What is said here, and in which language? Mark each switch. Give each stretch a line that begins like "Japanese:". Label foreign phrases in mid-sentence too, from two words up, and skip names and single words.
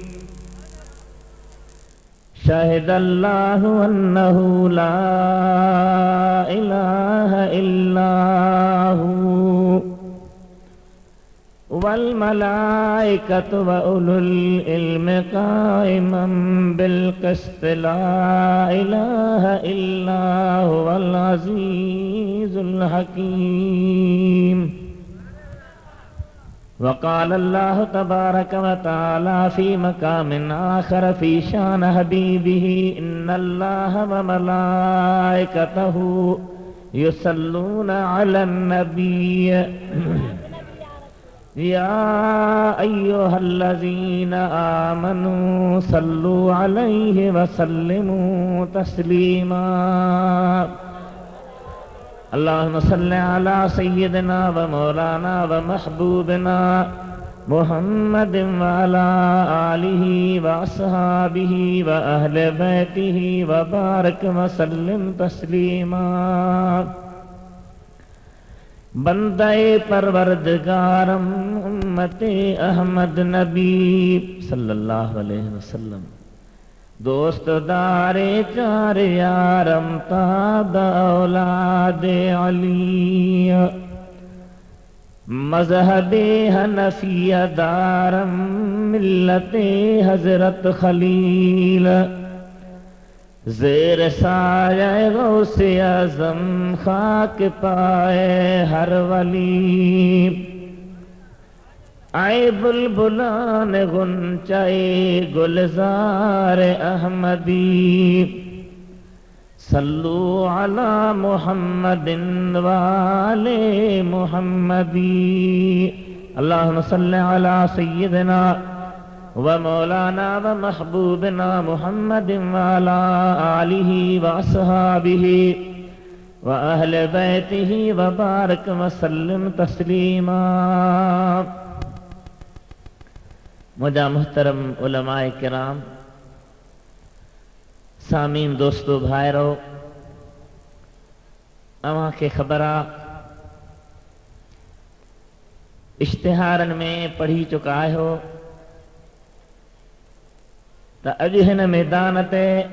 Arabic: شهد الله أنه لا إله إلا هو والملائكة وأولو العلم قائما بالقسط لا إله إلا هو العزيز الحكيم. وقال الله تبارك وتعالى في مقام آخر في شأن حبيبه إن الله وملائكته يصلون على النبي يا أيها الذين آمنوا صلوا عليه وسلموا تسليما. اللهم صل على سيدنا ومولانا ومحبوبنا محمد وعلى آله وأصحابه وأهل بيته وبارك وسلم تسليما.
Persian: بندهٔ پروردگارم امت احمد نبی
Arabic: صلى الله عليه وسلم
Persian: دوست دار چار یارم تا اولاد علی مذهب حنفیه دارم ملت حضرت خلیل زیر سایهٔ غوث اعظم خاک پای هر ولی. ای بلبلان غنچهٔ گلزار احمدی
Arabic: صلوا على محمد وآل محمد. اللهم صل على سيدنا ومولانا ومحبوبنا محمد وعلى آله وأصحابه وأهل بيته وبارك وسلم تسليما.
Sindhi: मुझा मुहतरम उलमाए किराम, सामीन दोस्तों भाइरो, अवां खे ख़बर आ इश्तिहारन में पढ़ी चुका आहियो त अॼु हिन मैदान ते